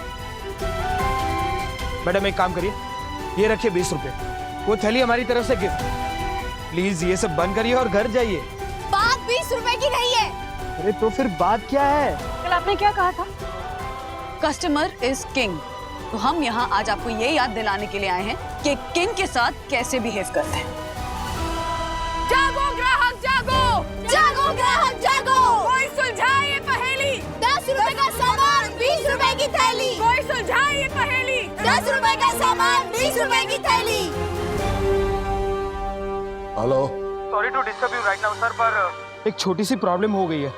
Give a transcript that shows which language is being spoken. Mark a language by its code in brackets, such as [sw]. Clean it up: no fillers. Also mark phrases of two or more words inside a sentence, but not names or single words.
[hi] मैडम एक काम करिए, ये रखिए 20 रुपए, वो थैली हमारी तरफ से गिफ्ट। प्लीज ये सब बंद करिए और घर जाइए। बात 20 रुपए की नहीं है। अरे तो फिर बात क्या है? कल आपने क्या कहा था? [en] customer is king. [hi] तो हम यहाँ आज आपको ये याद दिलाने के लिए आए हैं कि किंग के साथ कैसे बिहेव करते हैं। जागो ग्राहक जागो। जागो ग्राहक जागो। कोई सुलझाए ये पहेली। 10 रुपए का सामान 20 रुपए की थैली। कोई सुलझाए ये पहेली। 10 रुपए का सामान 20 रुपए की थैली। हेलो, [en] sorry to disturb you right now sir, [hi] पर एक छोटी सी प्रॉब्लम हो गई है।